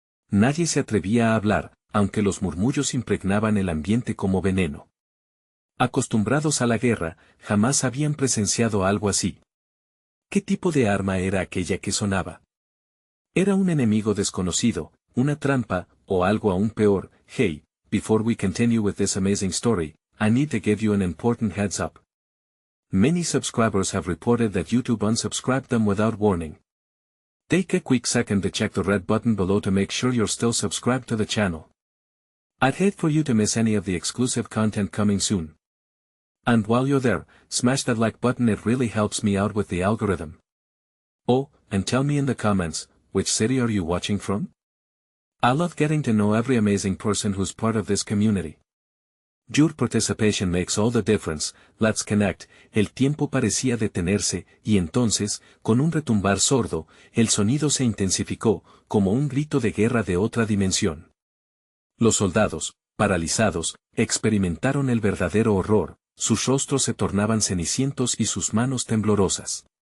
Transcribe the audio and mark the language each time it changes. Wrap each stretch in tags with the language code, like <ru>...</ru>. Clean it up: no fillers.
<es>Nadie se atrevía a hablar, aunque los murmullos impregnaban el ambiente como veneno. Acostumbrados a la guerra, jamás habían presenciado algo así. ¿Qué tipo de arma era aquella que sonaba? ¿Era un enemigo desconocido, una trampa, o algo aún peor?</es> <en>Hey, before we continue with this amazing story, I need to give you an important heads up. Many subscribers have reported that YouTube unsubscribed them without warning. Take a quick second to check the red button below to make sure you're still subscribed to the channel. I'd hate for you to miss any of the exclusive content coming soon. And while you're there, smash that like button, it really helps me out with the algorithm. Oh, and tell me in the comments, which city are you watching from? I love getting to know every amazing person who's part of this community. Your participation makes all the difference. Let's connect.</en> <es>El tiempo parecía detenerse, y entonces, con un retumbar sordo, el sonido se intensificó, como un grito de guerra de otra dimensión. Los soldados, paralizados, experimentaron el verdadero horror, sus rostros se tornaban cenicientos y sus manos temblorosas.</es>